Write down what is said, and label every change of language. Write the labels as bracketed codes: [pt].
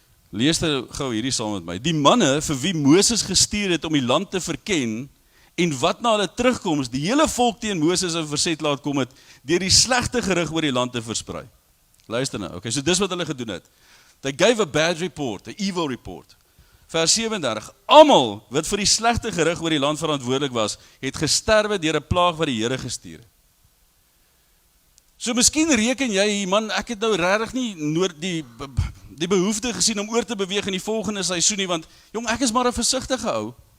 [af] Lees dit gou hierdie saam met my. Die manne vir wie Moses gestuur het om die land te verken en wat na hulle terugkoms, die hele volk teen Moses in verset laat kom het, deur die slegte gerig oor die land te versprei. Luister nou, okay, so dis wat hulle gedoen het. [en] They gave a bad report, a evil report. [af] Vers 37, almal wat vir die slegte gerig oor die land verantwoordelik was, het gesterwe deur 'n plaag wat die Here gestuur het. So miskien reken jy, man, ek het nou regtig nie die behoefte gesien om oor te beweeg in die volgende seisoen nie, want jong, ek is maar 'n versigtige ou.